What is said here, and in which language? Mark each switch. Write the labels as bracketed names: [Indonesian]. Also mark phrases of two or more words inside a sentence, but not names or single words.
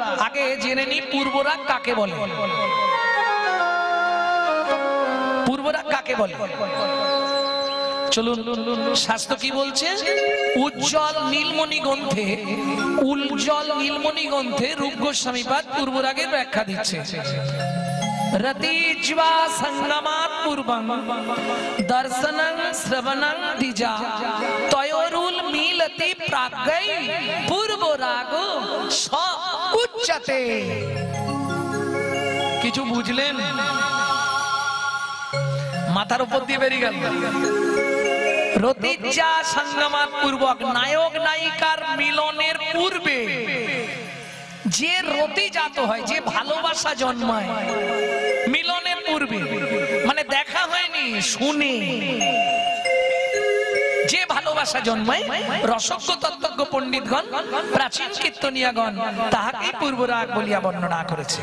[Bangla] আগে জেনে নি পূর্বরাগ কাকে বলে। পূর্বরাগ কাকে বলে চলুন, শাস্ত্র কি বলছে? উজ্জ্বল নীলমণি গ্রন্থে, উজ্জ্বল নীলমণি গ্রন্থে রূপ গোস্বামীপাদ পূর্বরাগের ব্যাখ্যা দিচ্ছে। [Sanskrit] रतिज्वा संगमात् पूर्वं दर्शनं श्रवणं द्विजा तयोरुल मीलति प्राग्गै पूर्वरागो स उच्यते। [Bangla] কিছু বুঝলেন? মাথার উপর দিয়ে বেরিয়ে গেল। রতিজ্জা সংগমাৎ পূর্বক, নায়ক নায়িকার মিলনের পূর্বে যে রতি জাত হয়, যে ভালোবাসা জন্মায় মিলনের পূর্বে, মানে দেখা হয়নি শুনে যে ভালোবাসা জন্মায়, রসজ্ঞ তত্ত্বজ্ঞ পণ্ডিতগণ, প্রাচীন কীর্তনিয়াগণ তাহাকেই পূর্বরাগ বলিয়া বর্ণনা করেছে।